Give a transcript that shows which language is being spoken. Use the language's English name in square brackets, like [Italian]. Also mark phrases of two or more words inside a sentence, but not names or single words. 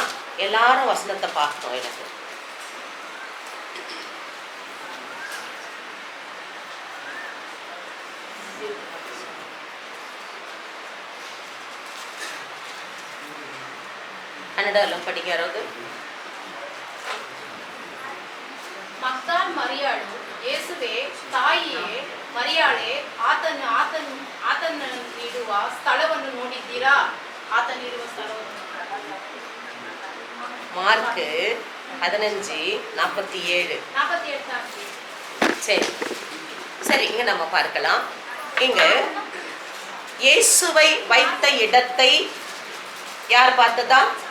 [Tamil] எல்லாரும் வசனத்தை பார்க்கணும். எனக்கு கன்னடம் படிக்கிறது. [Kannada] மக்தால் மரியாಳು ಯೇಸುವೆ ತಾಯಿಯೇ ಮರಿಯಾಳೆ ಆತನ ನೀಡುವ ಸ್ಥಳವನ್ನು ನೋಡಿದ್ದೀರಾ? ಆತನಿರುವ ಸ್ಥಳವನ್ನು [Tamil] மார்க் 15:47. சரி சரி, இங்க நம்ம பார்க்கலாம். இங்க இயேசுவை வைத்த இடத்தை யார் பார்த்ததா?